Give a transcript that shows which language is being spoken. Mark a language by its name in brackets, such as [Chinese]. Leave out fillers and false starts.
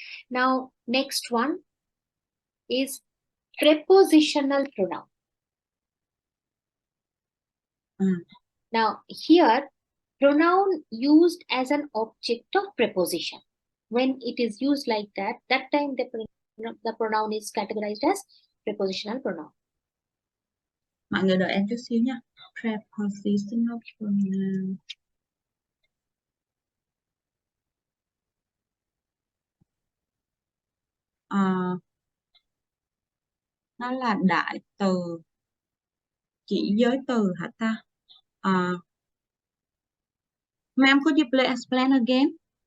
[English] Now next one is prepositional pronoun. Now here, pronoun used as an object of preposition. When it is used like that time the pronoun is categorized as prepositional pronoun. [Vietnamese] Mọi người đợi em chút xíu nha. Prepositional pronoun. Nó là đại từ chỉ giới từ hả ta? [English] Ma'am, could you please explain again?